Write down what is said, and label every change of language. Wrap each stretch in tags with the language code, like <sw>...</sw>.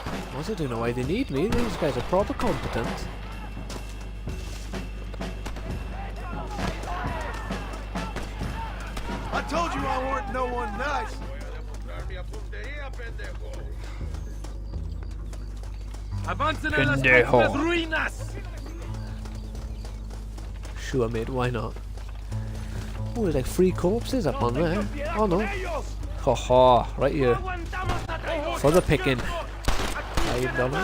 <en>I also don't know why they need me. These guys are proper competent. I told you I weren't no one nice.</en> <es>Avancen a las próximas ruinas.</es> <en>Sure, mate, why not? Oh, there's like 3 corpses up on there. Oh no. Haha, right here. For the picking. $5.</en>